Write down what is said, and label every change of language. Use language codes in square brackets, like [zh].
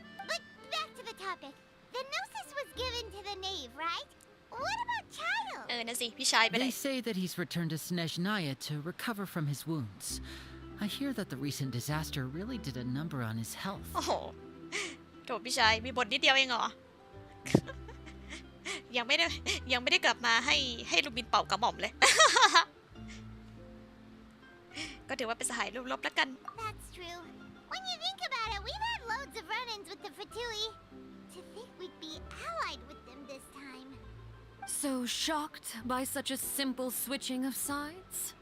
[en] But back to the topic. The gnosis was given to the knave, right? What about Child? [th] นั่นสิพี่ชายไปไหน [en] They say that he's returned to Snezhnaya to recover from his wounds. I hear that the recent disaster really did a number on his health. [th] โอ้โหโถพี่ชายมีบทนิดเดียวเองเหรอ ยังไม่ได้กลับมาให้ลูบินเป่ากระหม่อมเลย ก็ถือว่าเป็นสหายร่วมรบแล้วกัน [en] That's true. When you think about it, we've had loads of run-ins with the Fatui. To think we'd be allied with them this time. So shocked by such a simple switching of sides?